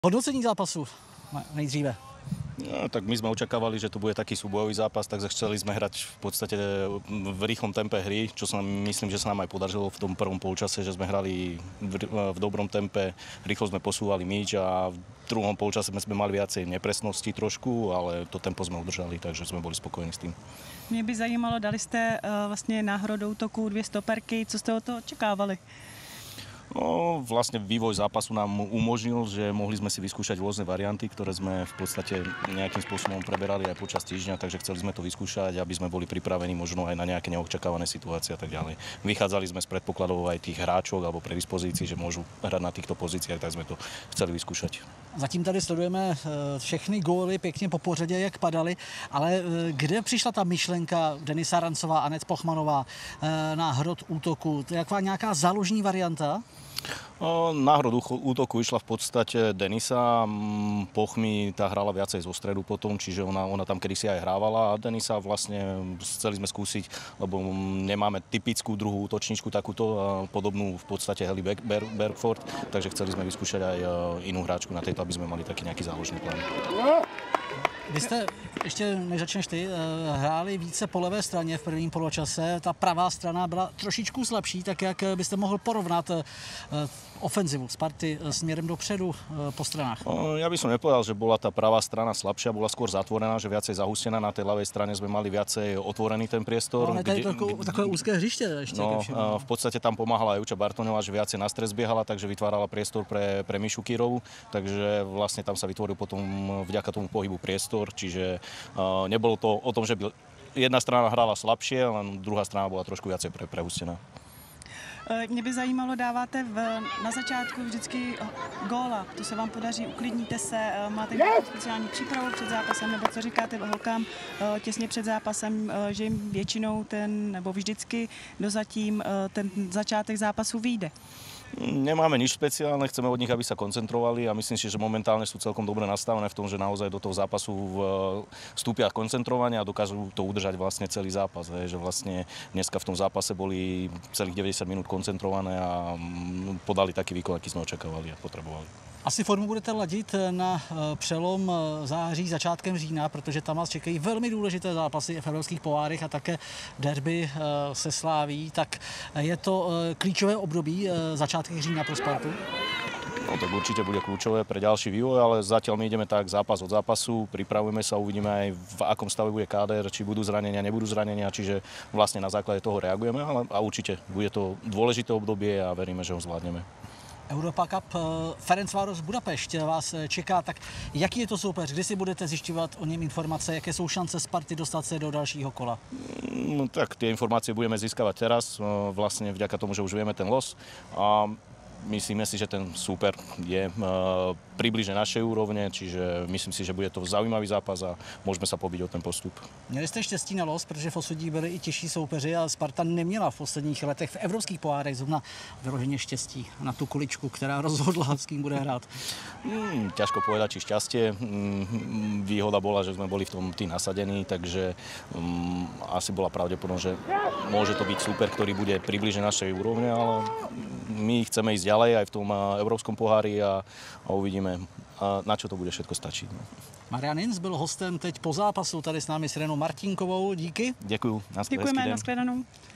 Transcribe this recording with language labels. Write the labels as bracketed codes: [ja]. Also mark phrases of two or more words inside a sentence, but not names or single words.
[cs] Hodnocení zápasu nejdříve. [sk] No, tak my sme očakávali, že to bude taký súbojový zápas, takže chceli sme hrať v podstate v rýchlom tempe hry, čo sa myslím, že sa nám aj podarilo v tom prvom polčase, že sme hrali v dobrom tempe, rýchlo sme posúvali míč a v druhom polčase sme mali viacej nepresnosti trošku, ale to tempo sme udržali, takže sme boli spokojní s tým. [cs] Mě by zajímalo, dali jste vlastně náhodou do útoku 2 stoperky, co jste od toho očekávali? [sk] No, vlastne vývoj zápasu nám umožnil, že mohli sme si vyskúšať rôzne varianty, ktoré sme v podstate nejakým spôsobom preberali aj počas týždňa, takže chceli sme to vyskúšať, aby sme boli pripravení možno aj na nejaké neočakávané situácie a tak ďalej. Vychádzali sme z predpokladov aj tých hráčov alebo predispozícií, že môžu hrať na týchto pozíciách, tak sme to chceli vyskúšať. [cs] Zatím tady sledujeme všechny góly pěkně po pořadě, jak padaly, ale kde přišla ta myšlenka Denisa Rancová, Anet Pochmanová na hrot útoku? To je taková nějaká záložní varianta? [sk] Na hrod útoku išla v podstate Denisa, Pochmy tá hrala viacej zo stredu potom, čiže ona tam kedysi aj hrávala a Denisa vlastne chceli sme skúsiť, lebo nemáme typickú druhú útočničku takúto podobnú v podstate Heli Bergford, takže chceli sme vyskúšať aj inú hráčku na tejto, aby sme mali taký nejaký záložný plán. [cs] Vy jste, ještě než začneš ty, hráli více po levé straně v prvním poločase. Ta pravá strana byla trošičku slabší, tak jak byste mohl porovnat ofenzivu Sparty směrem dopředu po stranách? [sk] Ja by som nepovedal, že bola tá pravá strana slabšia, bola skôr zatvorená, že viacej zahustená. Na tej ľavej strane sme mali viacej otvorený ten priestor. No, [cs] ale tady takové úzké hřiště ještě. [sk] No, v podstate tam pomáhala aj Juča Bartoňová, že viacej na stres biehala, takže vytvárala priestor pre Mišu Kyrovu, takže vlastne tam sa vytvoril potom vďaka tomu pohybu priestor, čiže nebolo to o tom, že by jedna strana hrála slabšie, len druhá strana bola trošku viacej prehustená. [cs] Mě by zajímalo, dáváte na začátku vždycky góla. To se vám podaří, uklidníte se, máte speciální přípravu před zápasem, nebo co říkáte holkám těsně před zápasem, že jim většinou nebo vždycky dozatím ten začátek zápasu vyjde? [sk] Nemáme nič špeciálne, chceme od nich, aby sa koncentrovali a myslím si, že momentálne sú celkom dobre nastavené v tom, že naozaj do toho zápasu vstúpia koncentrovanie a dokážu to udržať vlastne celý zápas. Že vlastne dneska v tom zápase boli celých 90 minút koncentrované a podali taký výkon, aký sme očakávali a potrebovali. [cs] Asi formu budete ladit na přelom září, začátkem října, protože tam vás čekají velmi důležité zápasy v evropských pohárech a také derby se Sláví. Tak je to klíčové období začátky října pro Spartu? [sk] No tak určite bude kľúčové pre ďalší vývoj, ale zatiaľ my ideme tak zápas od zápasu, pripravujeme sa, uvidíme aj v akom stave bude káder, či budú zranenia, nebudú zranenia, čiže vlastne na základe toho reagujeme, a určite bude to dôležité obdobie a veríme, že ho zvládneme. [cs] Europa Cup Ferencváros Budapešť vás čeká, tak jaký je to soupeř? Kdy si budete zjišťovat o něm informace? Jaké jsou šance Sparty dostat se do dalšího kola? [sk] No, tak tie informácie budeme získavať teraz, vlastne vďaka tomu, že už vieme ten los. A myslíme si, že ten súper je približne našej úrovne, čiže myslím si, že bude to zaujímavý zápas a môžeme sa pobiť o ten postup. [cs] Měli jste štěstí na los, protože v osudí byli i těžší soupeři a Sparta neměla v posledních letech v evropských pohárech zrovna vyloženě štěstí na tu kuličku, která rozhodla, s kým bude hrát. [sk] Ťažko povedať, či šťastie. Výhoda bola, že sme boli v tom tí nasadení, takže asi bola pravdepodobnosť, že môže to byť súper, ktorý bude približne našej úrovne, ale my chceme ísť ďalej aj v tom európskom pohári a uvidíme, na čo to bude všetko stačiť. [cs] Marian Hinz byl hostem teď po zápasu tady s námi s Irenou Martinkovou. Díky. Děkuju. Děkujeme, nashledanou.